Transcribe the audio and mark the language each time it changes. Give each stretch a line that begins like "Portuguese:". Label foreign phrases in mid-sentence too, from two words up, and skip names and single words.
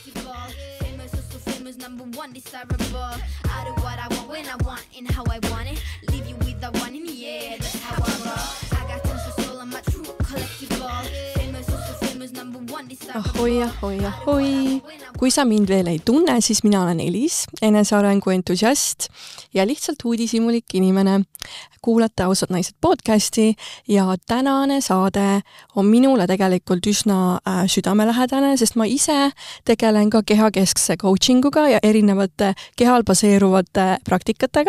English: Famous, so famous, number one desirable. I do what I want when I want and how I want it. Leave you with the one in the air, that's how I roll. I got tons of soul, I'm a true collectible. Famous, so famous, number one desirable.
Estonian: Ahoi. Kui sa mind veel ei tunne, siis mina olen Elis, enesearengu entusiast ja lihtsalt uudishimulik inimene. Kuulate Ausad naised podcasti ja tänane saade on minule tegelikult üsna südamelähedane, sest ma ise tegelen ka kehakeskse coachinguga ja erinevate kehal baseeruvate praktikatega.